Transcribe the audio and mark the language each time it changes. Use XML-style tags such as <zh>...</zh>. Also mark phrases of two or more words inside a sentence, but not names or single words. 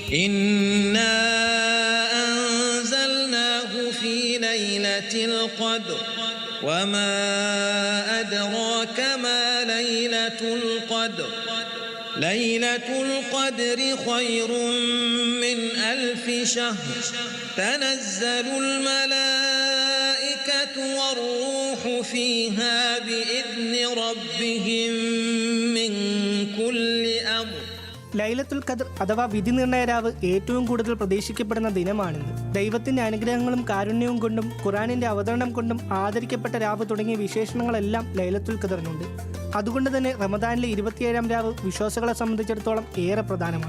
<ar>إنا أنزلناه في ليلة القدر وما أدراك ما ليلة القدر ليلة القدر خير من 1000 شهر تنزل الملائكة والروح فيها بإذن ربهم من كل أمر.</ar> <ml>ലൈലത്തുൽ ഖദ്ർ അഥവാ വിധി നിർണയ രാവ് ഏറ്റവും കൂടുതൽ പ്രതീക്ഷിക്കപ്പെടുന്ന ദിനമാണിന്ന്. ദൈവത്തിന്റെ അനുഗ്രഹങ്ങളും കാരുണ്യവും കൊണ്ടും ഖുർആനിന്റെ അവതരണം കൊണ്ടും ആദരിക്കപ്പെട്ട രാവ് തുടങ്ങിയ വിശേഷണങ്ങളെല്ലാം ലൈലത്തുൽ ഖദ്റിനുണ്ട്. അതുകൊണ്ട് തന്നെ റമദാനിലെ 27-ാം രാവ് വിശ്വാസികളെ സംബന്ധിച്ചിടത്തോളം ഏറെ പ്രധാനമാണ്.</ml>